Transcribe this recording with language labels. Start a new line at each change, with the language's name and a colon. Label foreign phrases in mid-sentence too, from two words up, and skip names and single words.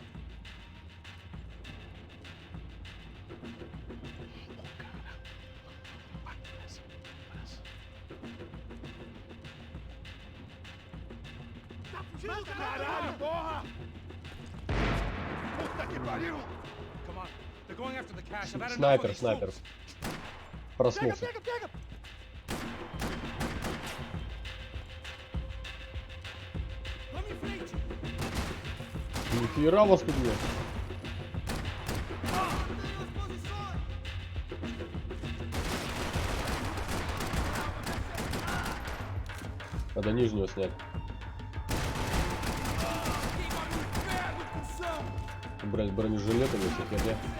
Portuguese: Caralho, porra! Puta que pariu!
English: Come on. They're going after the cash. I've had enough of
Russian: Снайпер,
English: these
Russian: снайпер.
English: fools.
Russian: Проснулся.
Portuguese: Pega! Vamos em frente!
Russian: Нихера вас тут нет. Надо нижнюю снять. Брать бронежилетами, все херня.